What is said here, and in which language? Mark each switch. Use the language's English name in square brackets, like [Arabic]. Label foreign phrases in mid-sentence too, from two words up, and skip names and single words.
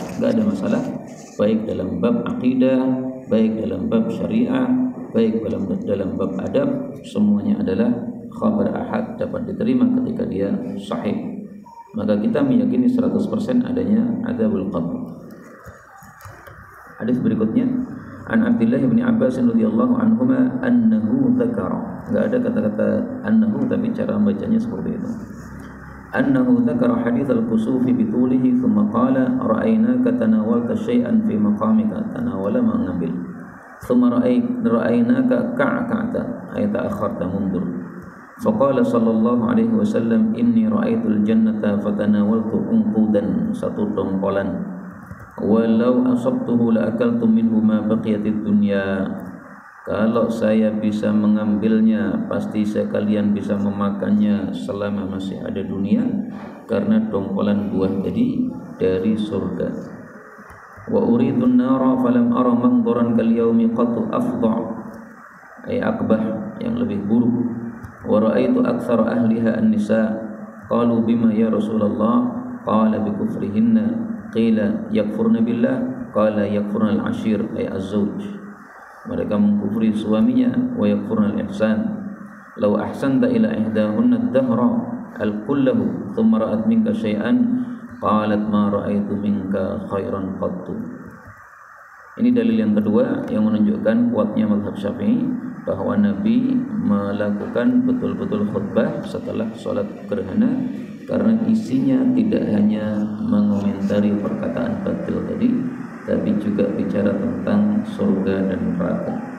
[Indonesian] Enggak ada masalah baik dalam bab akidah, baik dalam bab syariah, baik dalam bab adab, semuanya adalah [Arabic] خبر آحاد, [Indonesian] dapat diterima ketika dia sahih. Maka kita meyakini 100% adanya [Arabic] عذاب القبر. [Indonesian] Hadis berikutnya, [Arabic] عن عبد الله بن عباس رضي الله عنهما أنه ذكر. [Indonesian] Enggak ada kata-kata annahu, tapi cara membacanya seperti itu. [Arabic] أنه ذكر حديث الكسوف بطوله ثم قال رأيناك تناولت شيئا في مقامك، تناول mengambil. ثم رأيناك تكعكعت أي تأخرت mundur. فقال صلى الله عليه وسلم إني رأيت الجنة فتناولت عنقودا, [Indonesian] satu dongkolan. [Arabic] ولو أصبته لأكلت منه ما بقيت الدنيا. [Indonesian] Kalau saya bisa mengambilnya, pasti sekalian bisa memakannya selama masih ada dunia, karena dongkolan buah tadi dari surga. [Arabic] وأريت النار فلم أر منظرا كاليوم قط أفظع، أي أقبح, [Indonesian] yang lebih buruk. [Arabic] ورأيت أكثر أهلها النساء. قالوا بم يا رسول الله? قال بكفرهن. قيل يكفرن بالله، قال يكفرن العشير أي الزوج. [Indonesian] Mereka mengkufri suaminya, [Arabic] ويكفرن الإحسان. لو أحسنت إلى إحداهن الدهر كله ثم رأت منك شيئا قالت ما رأيت منك خيرا قط. [Indonesian] Ini dalil yang kedua yang menunjukkan kuatnya mazhab Syafi'i, bahwa Nabi melakukan betul-betul khutbah setelah sholat gerhana, karena isinya tidak hanya mengomentari perkataan batil tadi, tapi juga bicara tentang surga dan neraka.